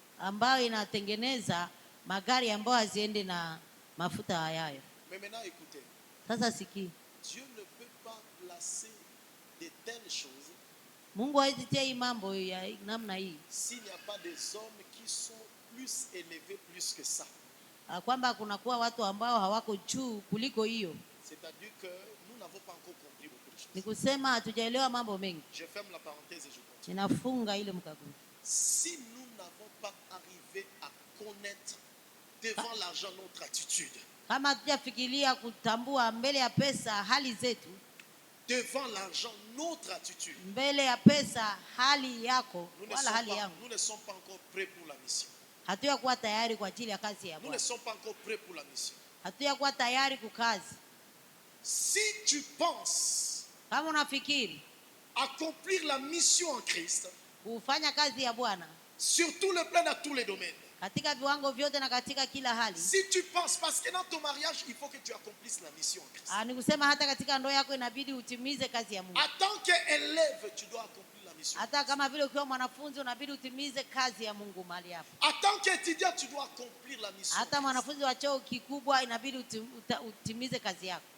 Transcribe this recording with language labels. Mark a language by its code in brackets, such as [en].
[sw] ambayo inatengeneza magari ambayo haziende na mafuta hayayo. [fr] Mais maintenant, écoutez, [sw] Sasa sikia, [fr] Dieu ne peut pas placer de telles choses [sw] Mungu hawezi tia hii mambo ya namna hii [fr] s'il n'y a pas des hommes qui sont plus élevés plus que ça. [sw] kwamba kunakuwa watu ambao hawako juu kuliko hiyo. [fr] C'est-à-dire que nous n'avons pas encore compris beaucoup de choses. [sw] Ni kusema hatujaelewa mambo mengi. [fr] Je ferme la parenthèse et je continue. [sw] Ninafunga ile mkaguo. [fr] Si nous n'avons pas arrivé à connaître devant l'argent notre attitude, [sw] Kama hatujafikiria kutambua mbele ya pesa hali zetu, [fr] devant l'argent notre attitude, [sw] mbele ya pesa hali yako wala hali yangu, [fr] nous ne sommes pas encore prêts pour la mission. [sw] hatuyakuwa tayari kwa ajili ya kazi ya [fr] Nous ne [sw] Bwana. [fr] sommes pas encore prêts pour la mission. [sw] Hatuyakuwa tayari kukazi. [fr] Si tu penses [sw] Kama unafikiri [fr] accomplir la mission en Christ, [sw] kufanya kazi ya Bwana [fr] sur tout le plan, dans tous les domaines, [sw] katika viwango vyote na katika kila hali, [fr] si tu penses, parce que dans ton mariage, il faut que tu accomplisses la mission en Christ. [sw] ni kusema hata katika ndoa yako inabidi utimize kazi ya Mungu. [fr] En tant qu'élève, tu dois accomplir la mission. [sw] Hata kama vile ukiwa mwanafunzi unabidi utimize kazi ya Mungu mahali hapo. [fr] En tant qu'étudiant, tu dois accomplir la mission. [sw] Hata mwanafunzi wa cheo kikubwa inabidi utimize kazi yako.